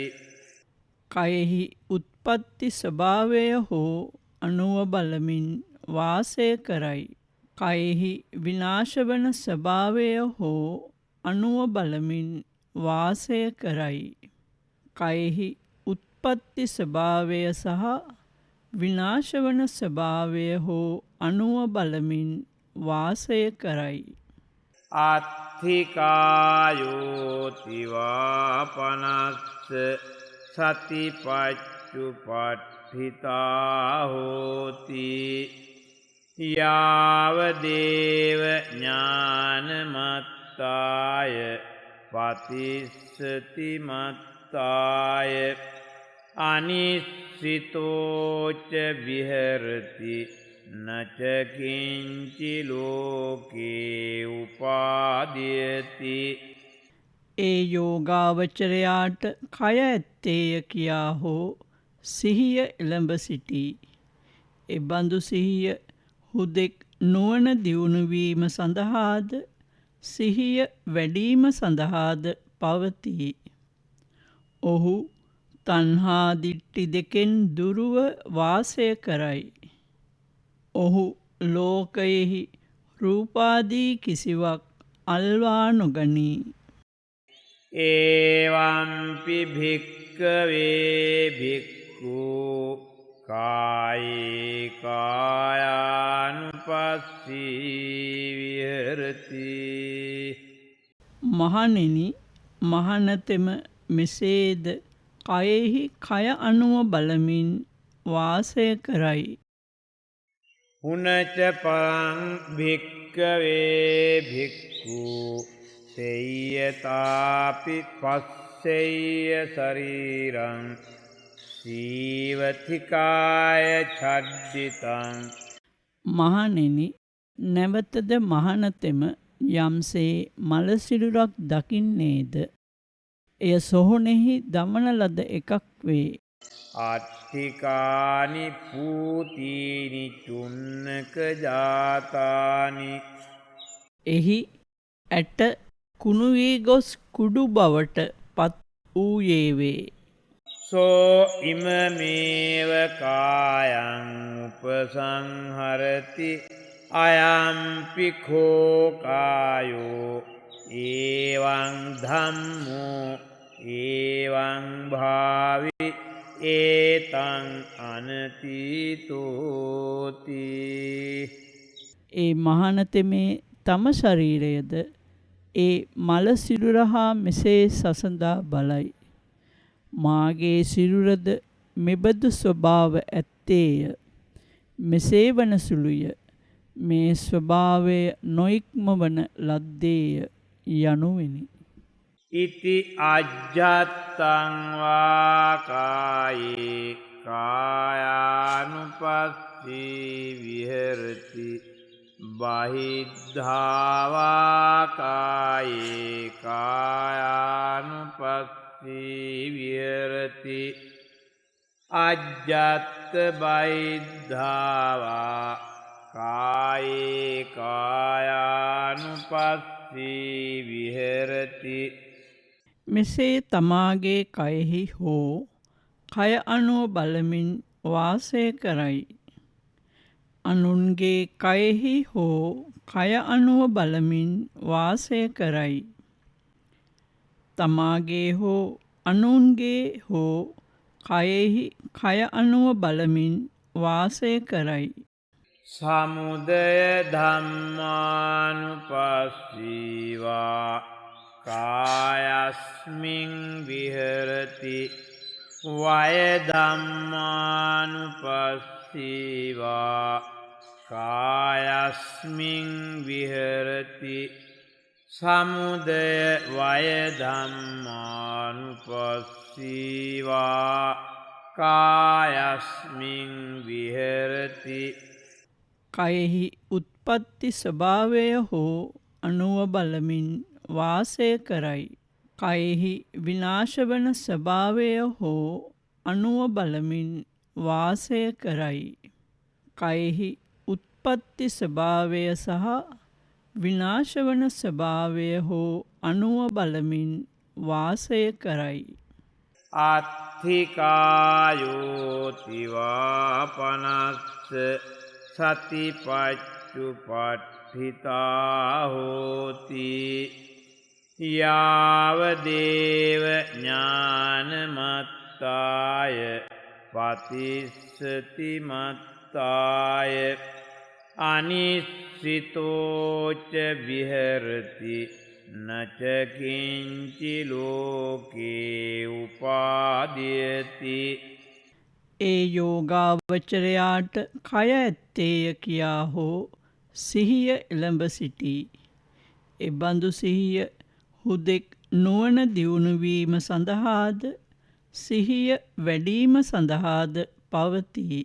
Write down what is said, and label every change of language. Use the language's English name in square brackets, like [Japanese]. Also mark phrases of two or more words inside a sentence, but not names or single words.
[Sinhala] කයෙහි උත්පත්ති ස්වභාවය හෝ අනුව බලමින් වාසය කරයි. කයෙහි විනාශවන ස්වභාවය හෝ අනුව බලමින් වාසය කරයි. කයෙහි උත්පත්ති ස්වභාවය සහ විනාශවන ස්වභාවය හෝ අනුව බලමින් වාසය කරයි. [Pali] අත්ථිකායෝතිවා පනස්ස සතිපච්චුපට්ඨිතා හෝති යාවදේව ඥානමත්තාය පතිස්සති මත්තාය අනිස්සිතෝච විහෙරති නචකින්චි ලෝකේ උපාදීයති. [Sinhala] ඒ යෝගාවචරයාට කය ඇත්තේය කියා හෝ සිහිය එළඹ සිටී. එබඳු සිහිය හුදෙක් නුවණ දියුණුවීම සඳහාද සිහිය වැඩීම සඳහාද පවතී. ඔහු තණ්හා දිට්ඨි දෙකෙන් දුරුව වාසය කරයි. ඔහු ලෝකයෙහි රූපාදී කිසිවක් අල්වා නොගනී. [Pali] ඒවම්පි භික්කවේ භික්ඛු කායේ කායානුපස්සී විහෙරති. [Sinhala] මහණෙනි, මහණතෙම මෙසේද කයෙහි කය අනුව බලමින් වාසය කරයි. [Pali] පුනච පරං භික්කවේ භික්ඛු සේයතාපි පස්සෙය්‍ය ශරීරං සීවතිකාය ඡද්දිතං. [Sinhala] මහණෙනි, නැවතද මහණතෙම යම්සේ මලසිරුරක් දකින්නේද එය සොහොනෙහි දමන ලද එකක් වේ. [Pali] අට්ඨිකානි පූතීනි චුන්නක ජාතානි. [Sinhala] එහි ඇට කුණු වී ගොස් කුඩු බවට පත් වූයේ වේ. [Pali] සෝ ඉමමේව කායං උපසංහරති අයම්පි කෝ කායෝ ඒවං ධම්මෝ ඒවං භාවි ඒතං අනතීතෝති. [Sinhala] ඒ මහණතෙමේ තම ශරීරයද ඒ මල සිරුර හා මෙසේ සසඳා බලයි. මාගේ සිරුරද මෙබඳු ස්වභාව ඇත්තේය. මෙසේ වන සුළුය. මේ ස්වභාවය නොඉක්මවන ලද්දේය යනුවෙනි. [Pali] ඉති අජ්ජත්තං වා කායේ කායානුපස්සී විහෙරති බහිද්ධාවා කායේ කායානුපස්සී විහෙරති අජ්ජත්ත බහිද්ධාවා කායේ කායානුපස්සී විහෙරති. [Sinhala] මෙසේ තමාගේ කයෙහි හෝ කය අනුව බලමින් වාසය කරයි. අනුන්ගේ කයෙහි හෝ කය අනුව බලමින් වාසය කරයි. තමාගේ හෝ අනුන්ගේ හෝ කයෙහි කය අනුව බලමින් වාසය කරයි. [Pali] සමුදය ධම්මානුපස්සීවා කායස්මින් විහෙරති වයධම්මානුපස්සීවා කායස්මින් විහෙරති සමුදය වයධම්මානුපස්සීවා කායස්මින් විහෙරති [Sinhala] කයෙහි උත්පත්ති ස්වභාවය හෝ අනුව බලමින් වාසය කරයි. කයෙහි විනාශවන ස්වභාවය හෝ අනුව බලමින් වාසය කරයි. කයෙහි උත්පත්ති ස්වභාවය සහ විනාශවන ස්වභාවය හෝ අනුව බලමින් වාසය කරයි. [Pali] අත්ථිකායෝතිවාපනස්ස සතිපච්චුපට්ඨිතා හෝති යාවදේව ඥානමත්තාය පතිස්සති මත්තාය අනිස්සිතෝච විහෙරති නචකින්චි ලෝකේ උපාදීයති. [Sinhala] ඒ යෝගාවචරයාට කය ඇත්තේය කියා හෝ සිහිය එළඹ සිටී. එබඳු සිහිය හුදෙක් නුවණ දියුණුවීම සඳහාද සිහිය වැඩීම සඳහාද පවතී.